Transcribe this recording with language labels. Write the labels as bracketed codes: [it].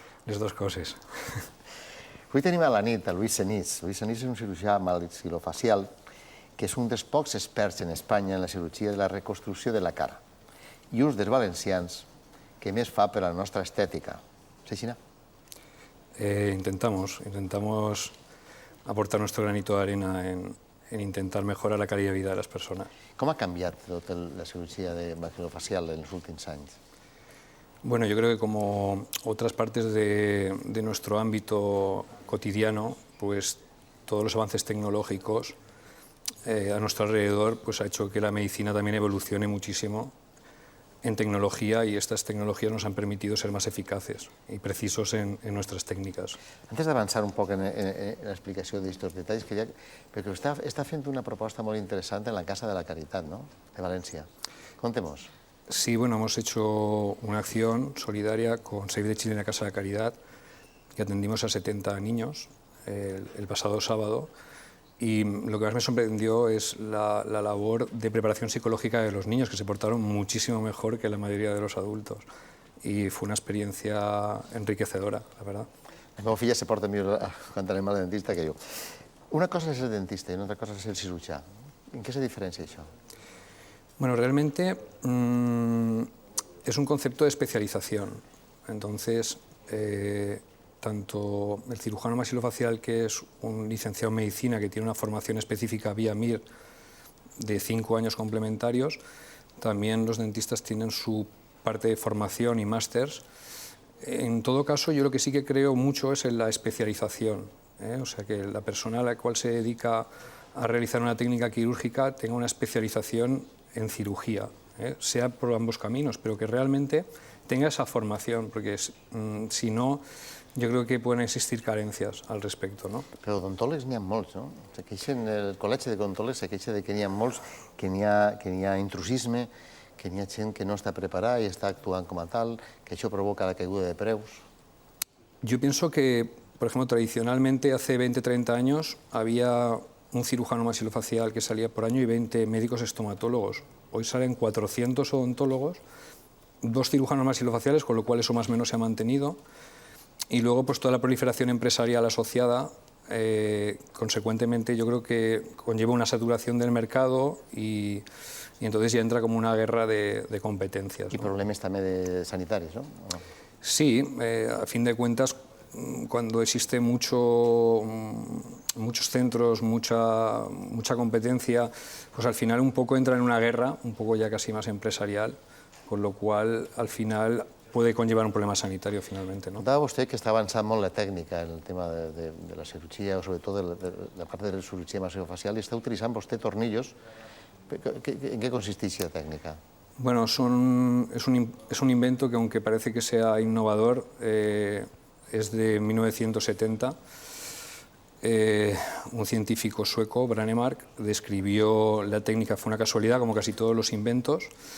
[ca] Les dues coses. Avui tenim a la nit a Luis Senís. Luis Senís és un cirurgià maxilofacial que és un dels pocs experts en Espanya en la cirurgia de la reconstrucció de la cara i un dels valencians que més fa per a la nostra estètica. ¿Sí, Xina? [es] Intentamos aportar nuestro granito de arena en intentar mejorar la calidad de vida de las personas. [ca] Com ha canviat tota la cirurgia de maxilofacial en els últims anys? [es] Bueno, yo creo que como otras partes de nuestro ámbito cotidiano, pues todos los avances tecnológicos a nuestro alrededor pues ha hecho que la medicina también evolucione muchísimo en tecnología y estas tecnologías nos han permitido ser más eficaces y precisos en nuestras técnicas. [ca] Antes d'avançar un poc en l'explicació d'aquests detalls, perquè està fent una proposta molt interessant en la Casa de la Caritat, ¿no?, de València. [es] Contemos. Sí, bueno, hemos hecho una acción solidaria con Save the Children y la Casa de la Caridad, que atendimos a 70 niños el pasado sábado, y lo que más me sorprendió es la labor de preparación psicológica de los niños, que se portaron muchísimo mejor que la mayoría de los adultos. Y fue una experiencia enriquecedora, la verdad. [ca] La meva filla se porta millor quan anem al dentista que jo. Una cosa és el dentista i una altra cosa és el cirurgià. En què se diferencia això? [es] Bueno, realmente es un concepto de especialización. Entonces, tanto el cirujano maxilofacial, que es un licenciado en medicina que tiene una formación específica vía MIR de 5 años complementarios, también los dentistas tienen su parte de formación y másters. En todo caso, yo lo que sí que creo mucho es en la especialización, o sea, que la persona a la cual se dedica a realizar una técnica quirúrgica tenga una especialización en cirugía, sea por ambos caminos, pero que realmente tenga esa formación, porque si no, yo creo que pueden existir carencias al respecto, ¿no? [ca] Però odontòlegs n'hi ha molts, no? El col·legi d'odontòlegs se queixa que n'hi ha molts, que n'hi ha intrusisme, que n'hi ha gent que no està preparada i està actuant com a tal, que això provoca la caiguda de preus. [es] Yo pienso que, por ejemplo, tradicionalmente hace 20-30 años había un cirujano maxilofacial que salía por año y 20 médicos estomatólogos. Hoy salen 400 odontólogos, 2 cirujanos maxilofaciales, con lo cual eso más o menos se ha mantenido. Y luego pues toda la proliferación empresarial asociada, consecuentemente yo creo que conlleva una saturación del mercado y entonces ya entra como una guerra de competencias, [ca] I problemes també sanitaris, no? [es] Sí, a fin de cuentas, cuando existe muchos centros, mucha competencia, pues al final un poco entra en una guerra, un poco ya casi más empresarial, con lo cual al final puede conllevar un problema sanitario finalmente, ¿no? [ca] Contava vostè que està avançant molt la tècnica en el tema de la cirurgia, o sobretot de la part de la cirurgia maxilofacial, i està utilitzant vostè tornillos. [es] ¿En qué [ca] consisteix [es] la técnica? Bueno, es un invento que, aunque parece que sea innovador, es de 1970. Un científico sueco, Branemark, describió la técnica, fue una casualidad, como casi todos los inventos.